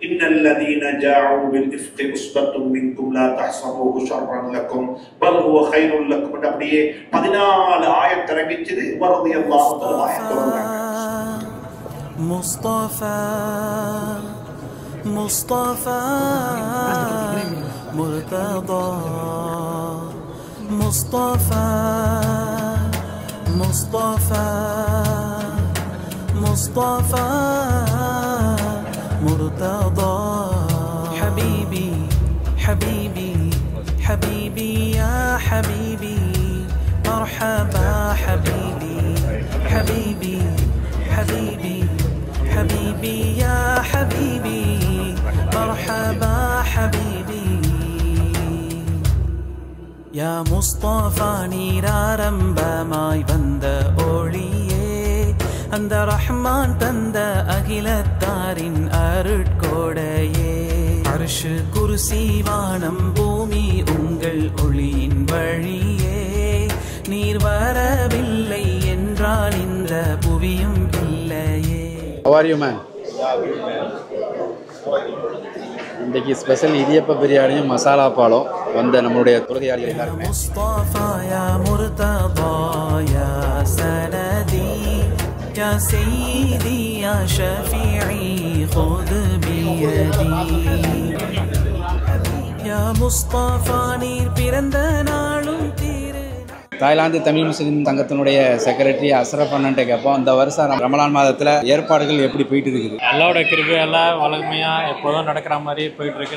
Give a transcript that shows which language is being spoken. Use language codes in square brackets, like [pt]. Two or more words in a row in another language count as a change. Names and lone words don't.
[ar] إن الذين جاءوا بالإفك عصبة منكم لا تحسبوه شرا لكم بل هو خير لكم. [ta] அப்படியே 14 ஆயத் இறங்கிச்சு. உமர் [ar] رضي الله تعالى [ta] ஆயத் [ar] முஸ்தஃபா முஸ்தஃபா مرتضى مصطفى مصطفى مصطفى مرتضى حبيبي حبيبي حبيبي يا حبيبي مرحبا حبيبي حبيبي حبيبي حبيبي يا حبيبي مرحبا حبيبي [ta] யா முஸ்தஃபா நீராரம்பமாய் வந்த ஒளியே, அந்த ரஹ்மான் தந்த அகிலத்தாரின் அருட்கொடையே. அர்ஷ் குர்சி வானம் பூமி உங்கள் ஒளியின் வழியே. நீர் வரவில்லை என்றால் இந்த புவியும் இல்லையே. [en] How are you, man? [ta] இன்றைக்கு ஸ்பெஷல் இடியப்ப பிரியாணியும் மசாலா பாலும் வந்த நம்மளுடைய தொழுகையாளிகள் எல்லாருமே. [ar] مصطفى يا مرتضى يا سندي يا سيدي يا شفيعي خذ بيدي [ta] யா முஸ்தஃபா நீர் பிறந்த நாளும் தாய்லாந்து தமிழ் முஸ்லீம் சங்கத்தினுடைய செக்ரட்டரி அஸ்ரஃப் அண்ணன்ட்ட கேட்போம், இந்த வருஷம் ரமலான் மாதத்தில் ஏற்பாடுகள் எப்படி போயிட்டு இருக்குது? அல்லாவோட கிருபையெல்லாம் வழமையாக எப்போதும் நடக்கிற மாதிரி போயிட்டு இருக்கு.